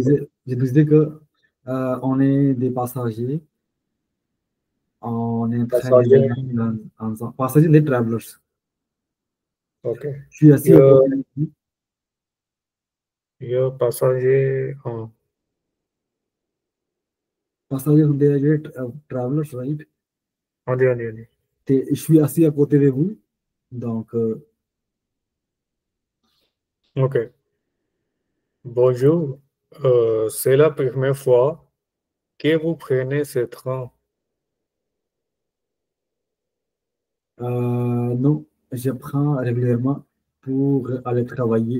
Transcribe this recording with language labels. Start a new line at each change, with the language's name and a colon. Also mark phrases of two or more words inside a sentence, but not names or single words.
French: je disais que on est des passagers, on est en train de passager. voyager ensemble. Passagers, des travelers.
English: Ok.
French: Je suis assis à
Hindi: ये
French: côté de vous.
Hindi: ये passager हाँ।
French: Passagers sont des travelers, right?
Hindi: हाँ जी हाँ जी हाँ जी।
French: Et je suis assis à côté de vous. Donc, Ok. Bonjour. C'est la première fois que vous prenez ce train. non, je prends régulièrement pour aller travailler.